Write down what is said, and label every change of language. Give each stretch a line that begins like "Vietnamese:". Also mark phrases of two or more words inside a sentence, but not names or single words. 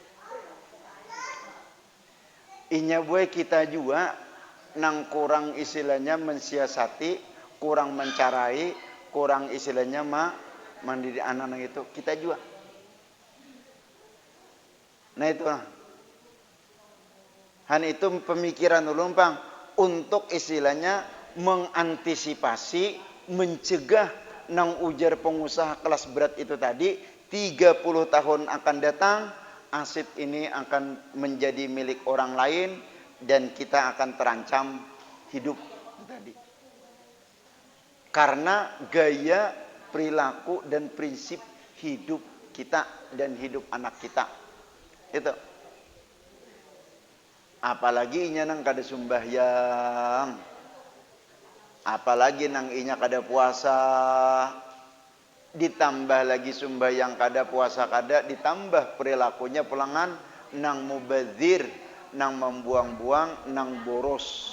Indonesian: Inya buat kita juga nang kurang istilahnya mensiasati, kurang mencarai, kurang istilahnya mendidik anak-anak itu kita juga. Nah itu lah. Han itu pemikiran
Banjar: ulun pang
Indonesian: untuk istilahnya mengantisipasi, mencegah
Banjar: nang ujar
Indonesian: pengusaha kelas berat itu tadi 30 tahun akan datang aset ini akan menjadi milik orang lain dan kita akan terancam hidup tadi. Karena gaya, perilaku dan prinsip hidup kita dan hidup anak kita. Itu.
Banjar: Apalagi inya nang kada sumbahyang. Apalagi nang inya kada puasa. Ditambah lagi sumbahyang kada, puasa kada, ditambah perilakunya pulangan nang mubadzir, nang membuang-buang, nang boros.